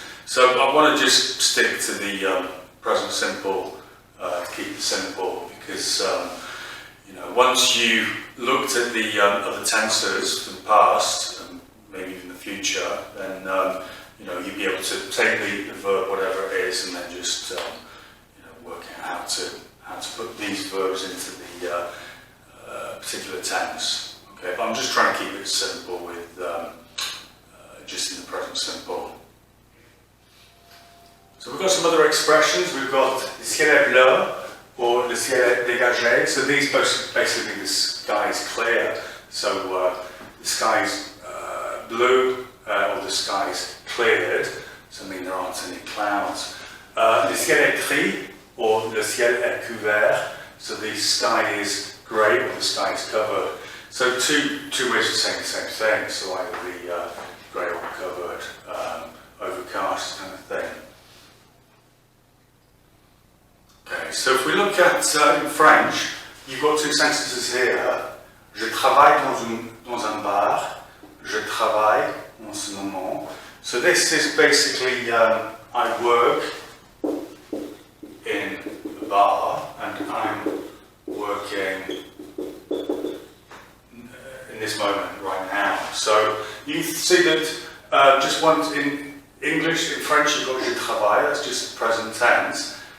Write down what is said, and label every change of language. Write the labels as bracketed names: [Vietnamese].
[English] So I want to just stick to the present simple to keep it simple, because you know, once you looked at the other tenses from the past, and maybe even the future, then you know, you'd be able to take the verb, whatever it is, and then just you know, work out how to put these verbs into the particular tense. Okay, but I'm just trying to keep it simple with just in the present simple. So we've got some other expressions. We've got [French] le ciel est bleu or le ciel est dégagé. [English] So these basically the sky is clear. So the sky is blue or the sky is cleared. So I mean there aren't any clouds. [French] Le ciel est gris or le ciel est couvert. [English] So the sky is grey or the sky is covered. So two ways of saying the same thing. So either the grey or covered, overcast kind of thing. Okay, so if we look at in French, you've got two sentences here. [French] Je travaille dans un bar. Je travaille en ce moment. [English] So this is basically I work in a bar and I'm working in this moment right now. So you see that just once in English, in French you've got [French] je travaille, [English] that's just present tense.